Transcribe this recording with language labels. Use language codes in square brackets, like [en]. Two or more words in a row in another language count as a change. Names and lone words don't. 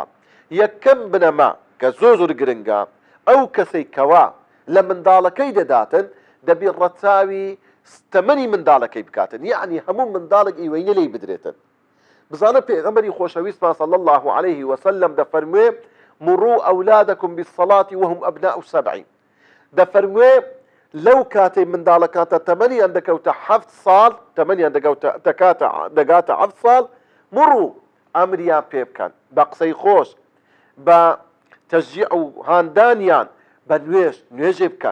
[ckb] یەکەم بنەما کە زۆر گرنگە، ئەو کەسەی کەوا لە منداڵەکەی دەداتن دەبی ڕەچاوی تەمەنی منداڵەکەی بکاتن، یعنی هەموو منداڵێک ئیوەینە لێی بدرێتن. بزانە پێغەمبەری خۆشەویستمان صلی الله علیه وسلم دەفەرموێ [ar] مروا ئەولادەکم بالصلاة وهم أبناء 7، [ckb] دەفەرموێ لەو کاتەی منداڵەکاتە تەمەنیان دەکەوتە 7 ساڵ، تەمەنیان دەگاتە 7 ساڵ، مروا ئەمریان پێ بکەن بە قسەی خۆش، بە تەشجیع و هاندانیان، بە نوێژێ بکەن.